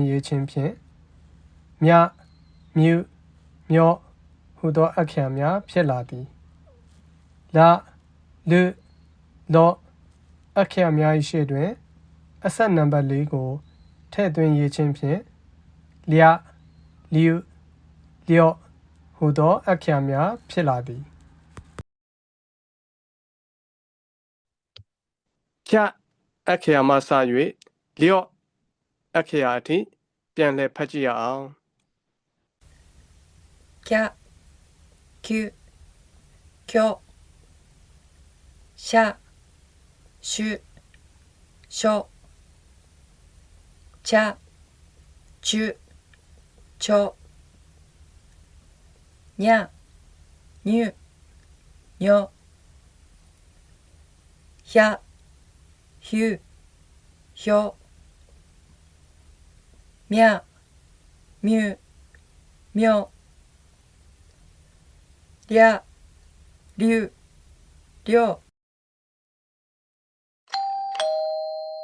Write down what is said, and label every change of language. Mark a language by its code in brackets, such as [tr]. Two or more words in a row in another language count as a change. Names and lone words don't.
[my] ရေးခြင်းဖြင့်မြမြုမျောဟူသောအခရာများဖြစ်လာသည်လာလူလောအခရာများ၏ရှေ့တွင်အဆက်နံပါတ်4ကိုထည့်သွင်းရေးခြင်းဖြင့်လျလျုလျော့ဟူသောအခရာများဖြစ်လာသည် ချအခရာမှစ၍လျော့အခရာအထိပြန်လည်ဖတ်ကြည့်ရအောင် [ja] きゃきゅきょしゃしゅしょちゃちゅちょにゃにゅにょひゃひゅひょみゃみゅみょりゃりゅりょ